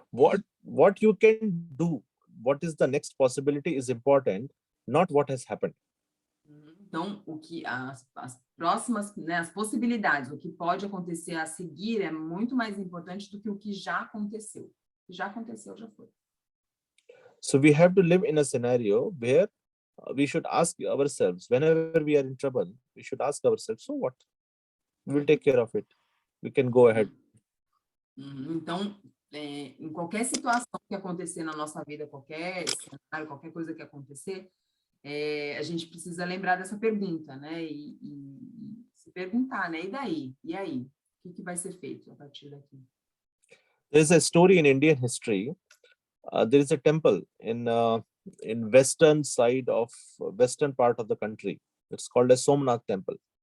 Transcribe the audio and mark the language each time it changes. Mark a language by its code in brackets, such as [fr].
[en] What you can do, what is the next possibility is important, not what has happened. [pt] Então, as próximas, né, as possibilidades, o que pode acontecer a seguir é muito mais importante do que o que já aconteceu. O que já aconteceu, já foi. [en] So we have to live in a scenario where we should ask ourselves, whenever we are in trouble, we should ask ourselves, so what? We will take care of it. We can go ahead. [pt] Então, em qualquer situação que acontecer na nossa vida, qualquer cenário, qualquer coisa que acontecer, a gente precisa lembrar dessa pergunta, né? E se perguntar, né? E daí? E aí? O que vai ser feito a partir daqui? [en] There's a story in Indian history. There is a temple in western side of western part of the country. It's called a Somnath temple.